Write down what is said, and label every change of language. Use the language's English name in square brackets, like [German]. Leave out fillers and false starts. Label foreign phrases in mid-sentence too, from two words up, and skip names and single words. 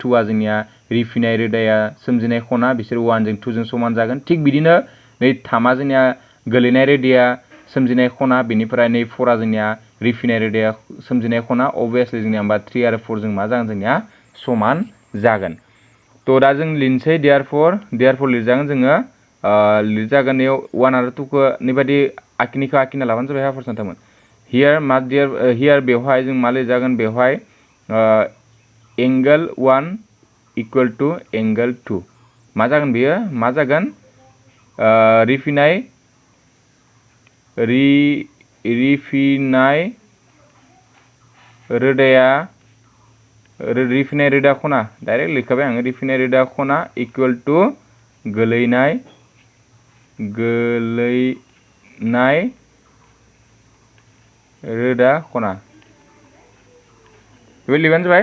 [Bodo] आ जोंनिया रिफिनाय रोदाया सोमजिनाय खना बिसोर 1 जों 2 जों समान जागोन थिग बिदिनो नै 3 आ जोंनिया गोलैनाय रोदाया सोमजिनाय खना बेनिफ्राय नै 4 आ जोंनिया रिफिनाय रोदाया सोमजिनाय खना अभियासलि जोंनिया होमबा 3 आरो 4 जों मा जागोन जोंनिया समान जागोन तो दा जों लिरनोसै therefore लिरजागोन जोङो लिरजागोन बेयाव 1 आरो 2 खौ नैबायदि आखिना लाबानो जाबाय हाफोर सानथामोन हियार बेवहाय जों मा लिरजागोन बेवहाय एंगल 1 [English] equal to angle [Bodo] 2 मा जागोन बेयो मा जागोन रिफिनाय रोदा खना डाइरेक्ट लिरखाबाय आङो रिफिनाय रोदा खना [English] equal to [Bodo] गोलैनाय रोदा खना बे लिरबानो जाबाय